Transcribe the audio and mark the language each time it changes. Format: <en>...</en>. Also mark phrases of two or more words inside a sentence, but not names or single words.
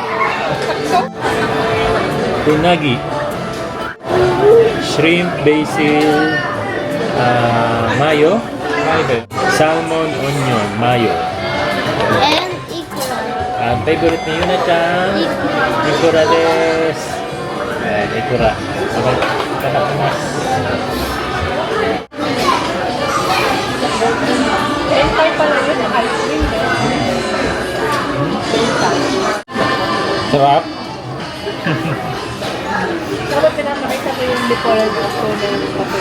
<ja>Unagi.</ja> <en>Shrimp, basil, mayo. Salmon, onion, mayo. And ikura.</en> <tl>Ang favorite ni Yuna-chan,</tl> <ja>いくらです.</ja> <tl>Ayan, ikura.</tl> <ja>Okay, itadakimasu.</ja> <tl>Entay pala yun,</tl> <en>ice cream.</en> <tl>Sarap. Dapat pinapakita ko yung before and after ng kape.</tl>